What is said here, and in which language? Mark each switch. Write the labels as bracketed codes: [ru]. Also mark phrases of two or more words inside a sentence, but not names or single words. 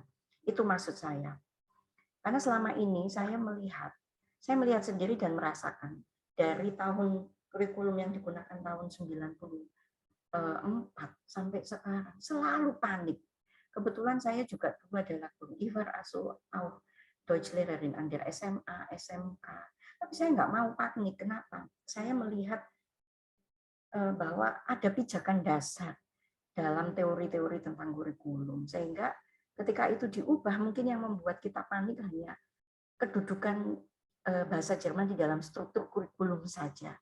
[id] Itu maksud saya. Karena selama ini saya melihat sendiri dan merasakan dari tahun kurikulum yang digunakan tahun 94 sampai sekarang selalu panik. Kebetulan saya juga dulu adalah guru Ivar Aso [de] auch Deutschlehrerin an der SMA, SMK. [id] Tapi saya nggak mau panik. Kenapa? Saya melihat bahwa ada pijakan dasar dalam teori-teori tentang kurikulum, sehingga ketika itu diubah mungkin yang membuat kita panik hanya kedudukan bahasa Jerman di dalam struktur kurikulum saja.